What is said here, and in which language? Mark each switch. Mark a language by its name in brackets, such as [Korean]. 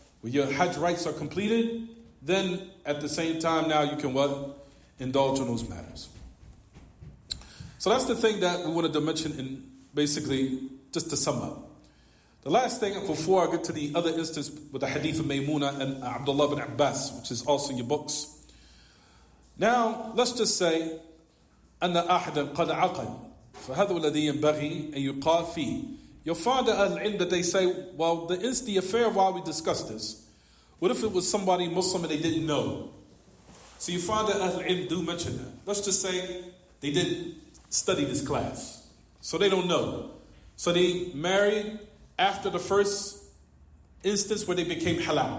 [English] When your hajj rights are completed, then at the same time now you can what? Indulge in those matters. So that's the thing that we wanted to mention in basically, just to sum up. The last thing, before I get to the other instance with the hadith of Maymuna and Abdullah bin Abbas, which is also in your books. Now, let's just say, [Arabic] أن أحدا قد عقل فهذا الذي ينبغي أن يقال فيه. [English] You'll find that they say, well, the affair while we discuss this, what if it was somebody Muslim and they didn't know? So you find that Ahl Ilm do mention that. Let's just say they didn't study this class. So they don't know. So they married after the first instance where they became halal.